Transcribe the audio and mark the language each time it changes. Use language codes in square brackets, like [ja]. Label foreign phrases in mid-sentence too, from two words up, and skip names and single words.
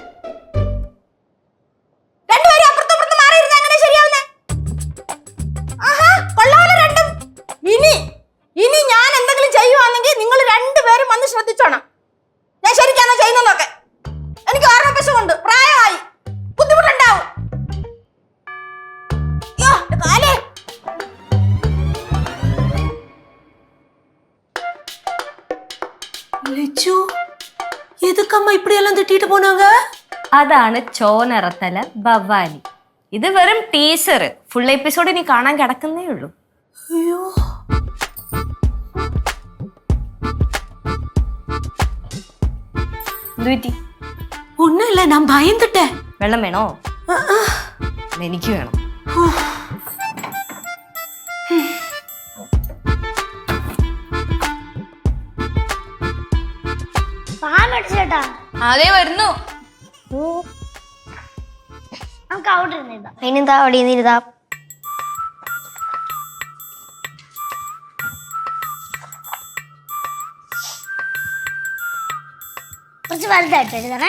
[ml] രണ്ടുപേരും അപ്പുറത്തും ഇപ്പുറത്തും മാറിയിരുന്ന എങ്ങനെ ശരിയാവുന്നേ ആഹാ കൊള്ളാലോ രണ്ടും ഇനി ഞാൻ എന്തെങ്കിലും ചെയ്യുവാണെങ്കിൽ നിങ്ങൾ രണ്ടുപേരും വന്ന് ശ്രദ്ധിച്ചോണം ഞാൻ ശരിക്കാണോ ചെയ്യുന്നതൊക്കെ എനിക്ക് ഓർമ്മപ്പശുണ്ട് പ്രായമായി ബുദ്ധിമുട്ടുണ്ടാവും [ta] லட்சு எதுக்கம்மா இப்படி எல்லாம் திட்டிட்டு போனாங்க [ml] അതാണ് ചോനറത്തല ഭവാനി ഇത് വെറും ടീസർ [en] full episode [ml] ഇനി കാണാൻ കിടക്കുന്നേ ഉള്ളൂ [ta] ஐயோ [ml] എന്തുപറ്റി [ta] ஒண்ணும் இல்ல நான் பயந்துட்டேன் [ml] വെള്ളം വേണോ എനിക്ക് വേണം അതേ വരുന്നു അതിനെന്താ അവിടെ ഇരുതാ കുറച്ച് വലുതായിട്ട് എഴുതണേ